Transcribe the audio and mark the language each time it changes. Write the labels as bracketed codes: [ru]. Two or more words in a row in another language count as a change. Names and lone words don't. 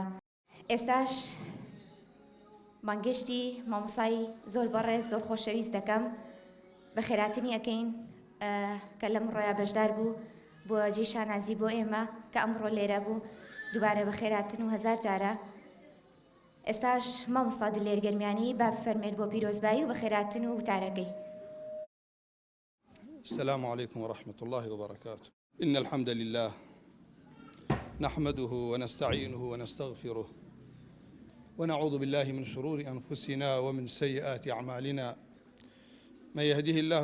[ckb] ئێستاش بانگشتی مامۆسای زۆر بەڕێز زۆر خۆشەویست دەکەم بە خێراتنی ئەەکەین کە لەم ڕۆیا بەشدار بوو بۆ جێ شانازی بۆ ئێمە کە ئەمڕۆ لێرە بوو دووبارە بە خێراتن و هەزار جارە. ئێستاش مامۆستا دلێرگەرمیانی با فەرمێت بۆ پیرۆزبایی و بە خێراتن و وتارەکەی. [ar] السلام عليكم ورحمة الله وبركاته. إن الحمد لله نحمده ونستعينه ونستغفره ونعوذ بالله من شرور أنفسنا ومن سيئات أعمالنا من يهده الله